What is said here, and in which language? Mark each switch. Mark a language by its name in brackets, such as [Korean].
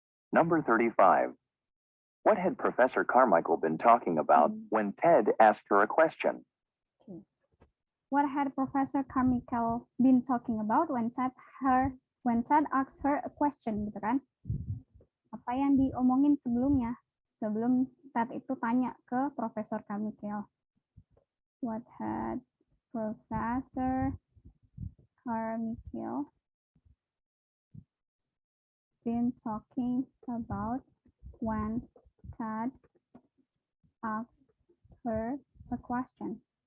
[English] Number 35. What had Professor Carmichael been talking about when Ted asked her a question? What had Professor Carmichael been talking about when Ted asked her a question, [Indonesian] gitu kan? Apa yang diomongin sebelumnya? Sebelum Ted itu tanya ke Profesor Carmichael. [English] What had Professor Carmichael been talking about when Ted asked her a question?